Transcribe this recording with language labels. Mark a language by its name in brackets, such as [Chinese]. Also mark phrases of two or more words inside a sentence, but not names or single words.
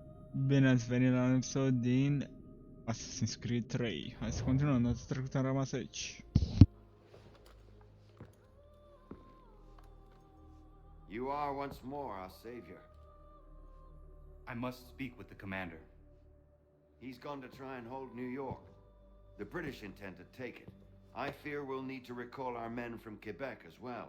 [Romanian] Bine ați venit la un episod din Assassin's Creed 3. Hai să continuăm, data trecută am rămas aici. [English] You are once more our savior. I must speak with the commander. He's gone to try and hold New York. The British intend to take it. I fear we'll need to recall our men from Quebec as well.